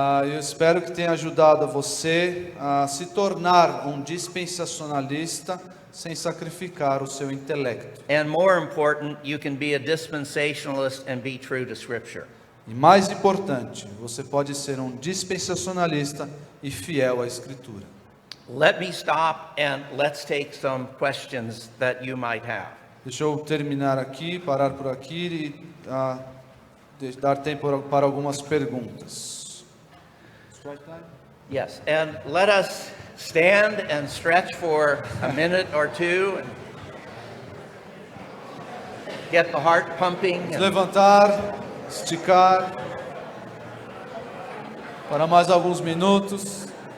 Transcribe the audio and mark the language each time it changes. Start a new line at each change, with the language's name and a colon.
Portuguese: Eu espero que tenha ajudado você a se tornar um dispensacionalista sem sacrificar o seu intelecto.
English: And more important, you can be a dispensationalist and be true to Scripture.
Portuguese: E mais importante, você pode ser um dispensacionalista e fiel à Escritura.
English: Let me stop and let's take some questions that you might have.
Portuguese: Deixa eu terminar aqui, parar por aqui e dar tempo para algumas perguntas.
English: Yes, and let us stand and stretch for a minute or two and get the heart pumping.
Portuguese: Levantar, esticar, para mais alguns minutos.